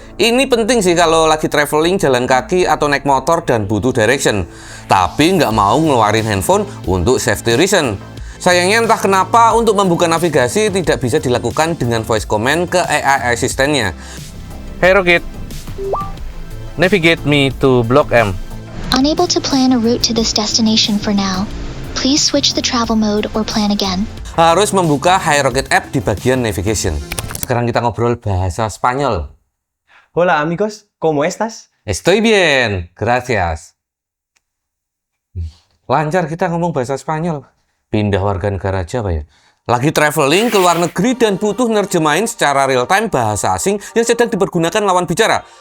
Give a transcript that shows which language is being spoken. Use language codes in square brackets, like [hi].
[id] Ini penting sih kalau lagi traveling, jalan kaki, atau naik motor dan butuh direction. Tapi nggak mau ngeluarin handphone untuk [en] safety reason. [id] Sayangnya entah kenapa untuk membuka navigasi tidak bisa dilakukan dengan [en] voice command [id] ke AI asistennya. [en] Hey Rockit, navigate me to Blok M. Unable to plan a route to this destination for now. Please switch the travel mode or plan again. [id] Harus membuka HiRockit app di bagian navigation. Sekarang kita ngobrol bahasa Spanyol. [es] Hola amigos, ¿cómo estás? Estoy bien, gracias. [id] Lancar kita ngomong bahasa Spanyol. Pindah warga negara aja Pak ya. Lagi traveling ke luar negeri dan butuh nerjemahin secara real time bahasa asing yang sedang dipergunakan lawan bicara.